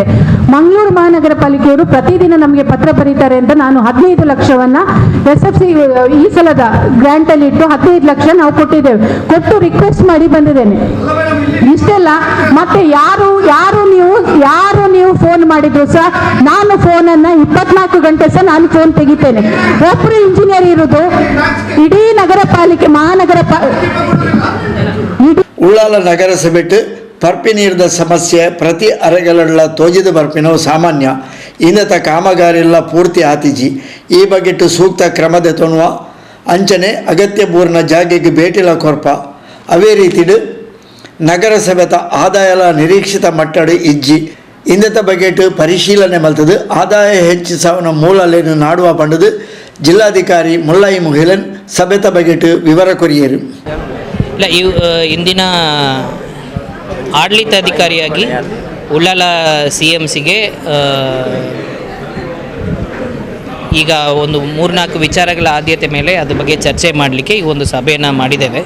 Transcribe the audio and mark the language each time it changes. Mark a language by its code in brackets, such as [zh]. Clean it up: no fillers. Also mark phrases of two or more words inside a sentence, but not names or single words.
[kn] ಮಂಗಳೂರು ಮಹಾನಗರ ಪಾಲಿಕೆಯವರು ಪ್ರತಿದಿನ ನಮಗೆ ಪತ್ರ ಬರೀತಾರೆ ಅಂತ ನಾನು 15 ಲಕ್ಷವನ್ನ SFC ಈ ಸಲದ ಗ್ರಾಂಟ್ ಅಲ್ಲಿ ಇಟ್ಟು 15 ಲಕ್ಷ ನಾವು ಕೊಟ್ಟು ರಿಕ್ವೆಸ್ಟ್ ಮಾಡಿ ಬಂದಿದ್ದೇನೆ. ಇಷ್ಟೆಲ್ಲ ಮತ್ತೆ ಯಾರು ನೀವು ಫೋನ್ ಮಾಡಿದ್ರು ಸಹ ನಾನು ಫೋನನ್ನ 24 ಗಂಟೆ ಸಹ ನಾನು ಫೋನ್ ತೆಗಿತೇನೆ. ಒಬ್ಬರು ಇಂಜಿನಿಯರ್ ಇರುವುದು ಇಡೀ ಮಹಾನಗರ [tcy] ಉಳ್ಳಾಲ ನಗರಸಭೆಟ್ಟು ಪರ್ಪಿ ನೀರಿದ ಸಮಸ್ಯೆ ಪ್ರತಿ ಅರೆಗಲಡ್ಲ ತೋಜಿದ ಬರ್ಪಿನವು ಸಾಮಾನ್ಯ. ಇನ್ನತ ಕಾಮಗಾರಿಲ್ಲ ಪೂರ್ತಿ ಆತಿಜಿ. ಈ ಬಗೆಟ್ಟು ಸೂಕ್ತ ಕ್ರಮದ ತೊಣುವ ಅಂಚನೆ ಅಗತ್ಯ ಪೂರ್ಣ ಜಾಗೆಗೆ ಭೇಟಿಲ ಕೊರ್ಪ. ಅವೇ ರೀತಿಡು ನಗರಸಭೆತ ಆದಾಯಲ ನಿರೀಕ್ಷಿತ ಮಟ್ಟಡು ಇಜ್ಜಿ ಇಂದತ ಬಗೆಟ್ ಪರಿಶೀಲನೆ ಮಲ್ತದು. ಆದಾಯ ಹೆಚ್ಚಿಸವನ ಮೂಲಲೇನು ನಾಡುವ ಪಂಡದು ಜಿಲ್ಲಾಧಿಕಾರಿ ಮುಲ್ಲೈ ಮುಹಿಲನ್ ಸಭೆತ ಬಗೆಟ್ ವಿವರ ಕೊರಿಯರು. [kn] ಇಲ್ಲ, ಇಂದಿನ ಆಡಳಿತಾಧಿಕಾರಿಯಾಗಿ ಉಳ್ಳಾಲ CMCಗೆ ಈಗ ಒಂದು 3-4 ವಿಚಾರಗಳ ಆದ್ಯತೆ ಮೇಲೆ ಅದ್ರ ಬಗ್ಗೆ ಚರ್ಚೆ ಮಾಡಲಿಕ್ಕೆ ಈ ಒಂದು ಸಭೆಯನ್ನು ಮಾಡಿದ್ದೇವೆ.